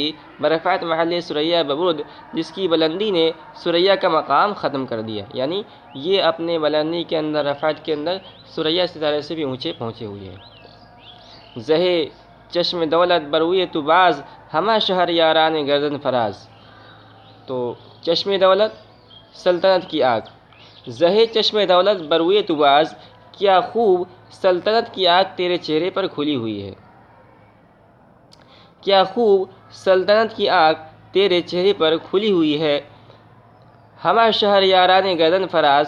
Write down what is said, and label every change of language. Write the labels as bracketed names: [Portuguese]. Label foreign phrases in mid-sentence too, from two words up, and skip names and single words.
[Persian] برفعت محل ثریا ببرد، [Urdu] جس کی بلندی نے ثریا کا مقام ختم کر دیا. یعنی یہ اپنے بلندی کے اندر، رفعت کے اندر ثریا ستارے سے بھی اونچے پہنچے ہوئے ہیں. [Persian] زہے چشم دولت بروئے تو باز، ہمہ شہر یاران گردن فراز. [Urdu] تو چشم دولت سلطنت کی آگ. [Persian] زہے چشم دولت بروئے تو باز، [Urdu] کیا خوب سلطنت کی آگ تیرے چہرے پر کھلی ہوئی ہے. کیا خوب سلطنت کی آگ تیرے چہرے پر کھلی ہوئی ہے. [Persian] ہمہ شہر یاران گردن فراز.